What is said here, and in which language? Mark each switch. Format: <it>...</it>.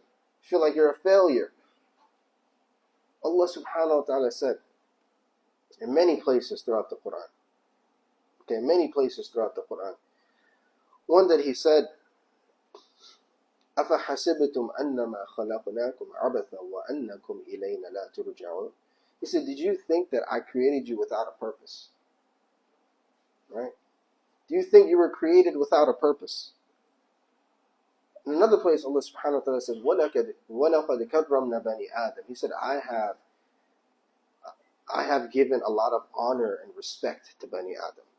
<en>You feel like you're a failure. Allah subhanahu wa ta'ala said in many places throughout the Quran. Okay, many places throughout the Quran. One that he said,</en> <ar>أَفَحَسِبْتُمْ أَنَّمَا خَلَقْنَاكُمْ عَبَثًا وَأَنَّكُمْ إِلَيْنَا لَا تُرْجَعُونَ.</ar> <en>He said, did you think that I created you without a purpose? Right? Do you think you were created without a purpose? In another place, Allah subhanahu wa ta'ala says,</en> <ar>وَلَقَدْ كَرَّمْنَا بَنِي آدَمَ.</ar> <en>He said, I have given a lot of honor and respect to Bani Adam.</en>